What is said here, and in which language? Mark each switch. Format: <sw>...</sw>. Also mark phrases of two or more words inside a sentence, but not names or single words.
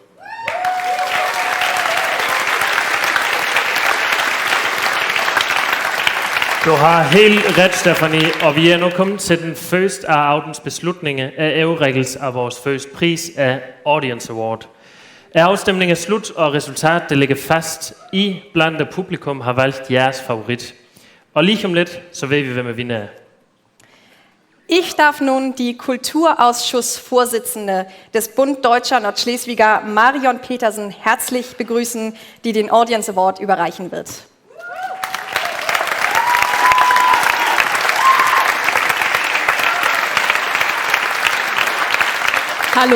<da>Du har helt ret, Stefanie, og vi er nu kommet til den første af aftens beslutninger af overrækkelse af vores første pris af</da> <en>Audience Award.</en> <da>Afstemningen er slut, og resultatet det ligger fast. I blandt det publikum har valgt jeres favorit. Og lige om lidt, så ved vi, hvem er vinder.</da> <de>Ich darf nun die Kulturausschussvorsitzende des Bund Deutscher Nordschleswiger, Marion Petersen, herzlich begrüßen, die den</de> <en>Audience Award</en> <de>überreichen wird. Hallo.</de>